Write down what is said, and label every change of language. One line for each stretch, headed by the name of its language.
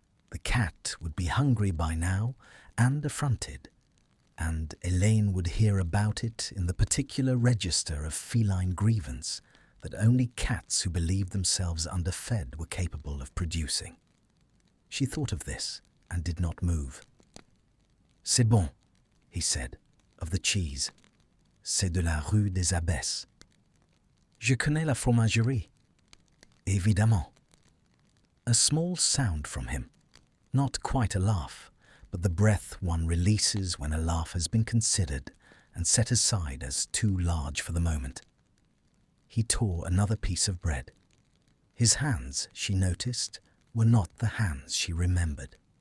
English: The cat would be hungry by now and affronted, and Elaine would hear about it in the particular register of feline grievance that only cats who believed themselves underfed were capable of producing. She thought of this and did not move.
French: "C'est bon,"
English: he said, of the cheese.
French: "C'est de la rue des Abbesses." "Je connais la fromagerie." "Évidemment."
English: A small sound from him, not quite a laugh, but the breath one releases when a laugh has been considered and set aside as too large for the moment. He tore another piece of bread. His hands, she noticed, were not the hands she remembered.